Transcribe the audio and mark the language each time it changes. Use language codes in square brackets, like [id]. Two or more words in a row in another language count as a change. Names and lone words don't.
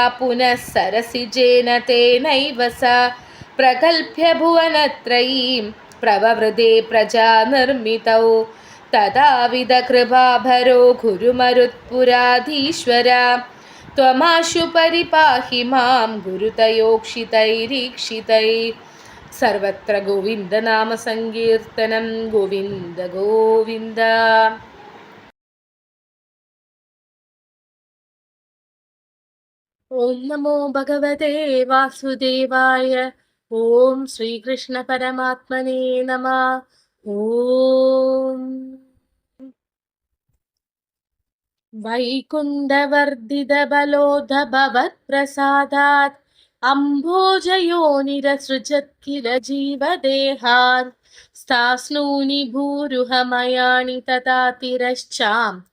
[sa] पुनः सरसिजेन तेनैव सा प्रकल्प्य भुवनत्रयीं प्रववृदे प्रजानिर्मितौ तदाविधकृपाभरो गुरुमरुत्पुराधीश्वरा त्वमाशु परिपाहि मां गुरुतयोक्षितैरीक्षितैः सर्वत्र गोविन्दनामसङ्कीर्तनं गोविन्द गोविन्द। ॐ नमो भगवते वासुदेवाय। ഓം ശ്രീകൃഷ്ണ പരമാത്മനേ നമഃ. ഓം വൈകുണ്ഠവർദ്ധിത ബലോധ ഭവത്പ്രസാദാത് അംഭോജയോനിരസൃജത് കില ജീവദേഹാൻ സ്ഥാസ്നൂനി ഭൂരുഹമയാണി തഥാ തിരശ്ചാം